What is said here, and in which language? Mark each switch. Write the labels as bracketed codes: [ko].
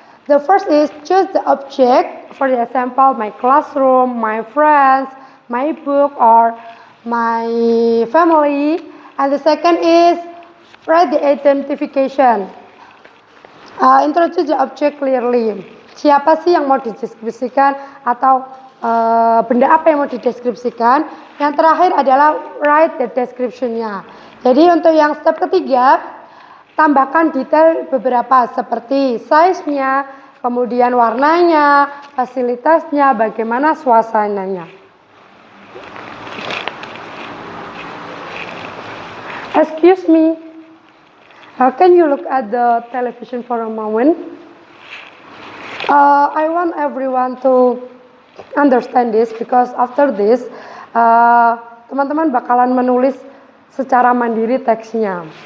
[en] The first is choose the object. For example, my classroom, my friends, my book, or my family. And the second is write the identification. Introduce the object clearly. [id] Siapa sih yang mau dideskripsikan atau benda apa yang mau dideskripsikan. Yang terakhir adalah [en] write the description-nya. [id] Jadi untuk yang step ketiga, tambahkan detail beberapa seperti size-nya, kemudian warnanya, fasilitasnya, bagaimana suasananya. [en] Excuse me, can you look at the television for a moment? I want everyone to understand this because after this, [id] teman-teman bakalan menulis secara mandiri teksnya.